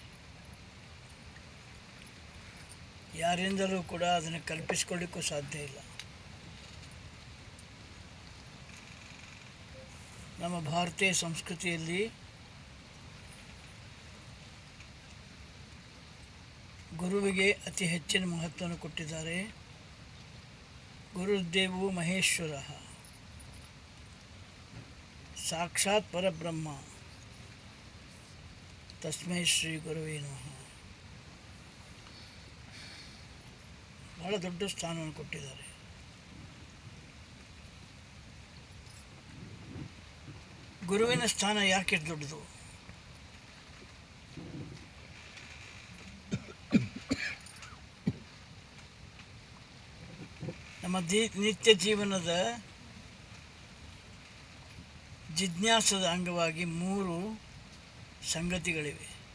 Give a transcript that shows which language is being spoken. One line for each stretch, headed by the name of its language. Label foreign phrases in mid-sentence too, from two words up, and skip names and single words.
Kannada: ಯಾರಿಂದಲೂ ಕೂಡ ಅದನ್ನು ಕಲ್ಪಿಸಿಕೊಳ್ಳಿಕ್ಕೂ ಸಾಧ್ಯ ಇಲ್ಲ. ನಮ್ಮ ಭಾರತೀಯ ಸಂಸ್ಕೃತಿಯಲ್ಲಿ ಗುರುವಿಗೆ ಅತಿ ಹೆಚ್ಚಿನ ಮಹತ್ವವನ್ನು ಕೊಟ್ಟಿದ್ದಾರೆ.
Sanskrit: ಗುರುದೇವೋ ಮಹೇಶ್ವರ, ಸಾಕ್ಷಾತ್ ಪರಬ್ರಹ್ಮ, ತಸ್ಮೈ ಶ್ರೀ ಗುರುವೇ ನಮಃ.
Kannada: ಬಹಳ ದೊಡ್ಡ ಸ್ಥಾನವನ್ನು ಕೊಟ್ಟಿದ್ದಾರೆ. ಗುರುವಿನ ಸ್ಥಾನ ಯಾಕೆ ದೊಡ್ಡದು? ನಮ್ಮ ನಿತ್ಯ ಜೀವನದ ಜಿಜ್ಞಾಸದ ಅಂಗವಾಗಿ 3 ಸಂಗತಿಗಳಿವೆ.